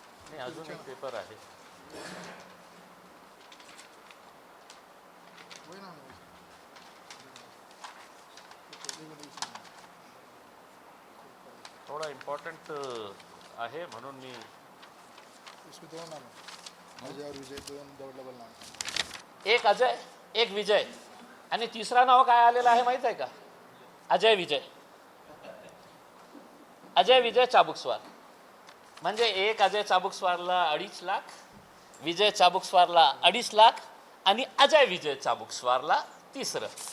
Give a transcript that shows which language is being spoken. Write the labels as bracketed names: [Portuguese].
[Marathi] नाही, अजून एक पेपर आहे. थोडा इम्पॉर्टंट आहे म्हणून मी [Hindi] इसमें 2 नाम है, अजय और विजय, 2 डबल नाम. [Marathi] एक अजय एक विजय आणि तिसरा नाव काय आलेलं आहे माहीत आहे का? अजय विजय चाबुकस्वार. म्हणजे एक अजय चाबुकस्वारला 2.5 लाख, विजय चाबुकस्वारला 2.5 लाख आणि अजय विजय चाबुकस्वारला 3रं.